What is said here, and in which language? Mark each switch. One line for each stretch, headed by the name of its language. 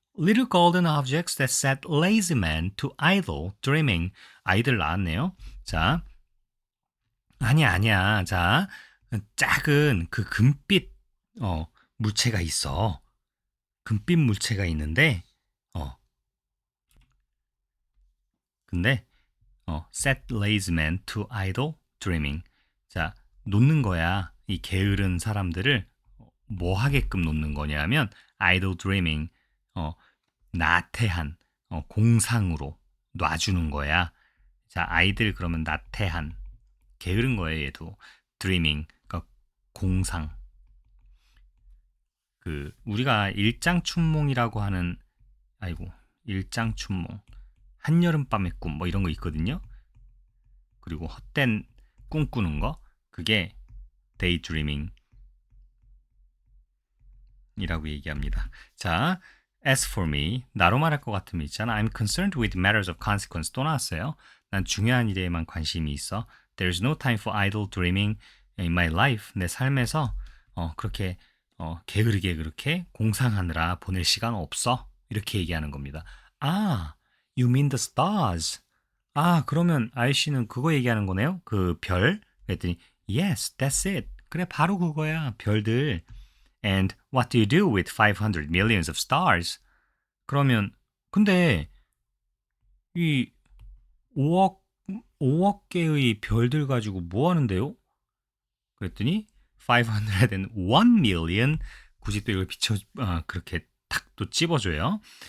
English: Little golden objects that set lazy men to idle dreaming.
Korean: 아이들 나왔네요. 자, 아니야. 자, 작은 그 금빛 물체가 있어. 금빛 물체가 있는데 어, 근데 set lazy men to idle dreaming. 자, 놓는 거야. 이 게으른 사람들을 뭐 하게끔 놓는 거냐면 idle dreaming. 어, 나태한 공상으로 놔주는 거야. 자, 아이들 그러면 나태한 게으른 거예요, 얘도. dreaming. 그러니까 공상. 그 우리가 일장춘몽이라고 하는 아이고, 일장춘몽. 한여름밤의 꿈 뭐 이런 거 있거든요. 그리고 헛된 꿈꾸는 거 그게 daydreaming 이라고 얘기합니다. 자, as for me 나로 말할 것 같으면 있잖아.
English: I'm concerned with matters of consequence 또 나왔어요.
Korean: 난 중요한 일에만 관심이 있어.
English: There's no time for idle dreaming in my life.
Korean: 내 삶에서 그렇게 게으르게 그렇게 공상하느라 보낼 시간 없어. 이렇게 얘기하는 겁니다.
English: 아, you mean the stars.
Korean: 아, 그러면 아이씨는 그거 얘기하는 거네요? 그 별?
English: 그랬더니 yes, that's it.
Korean: 그래, 바로 그거야. 별들.
English: And what do you do with 500 millions of stars?
Korean: 그러면 근데 이 5억 5억 개의 별들 가지고 뭐 하는데요? 그랬더니 501 million 굳이 또 이걸 그렇게 탁 또 찝어줘요.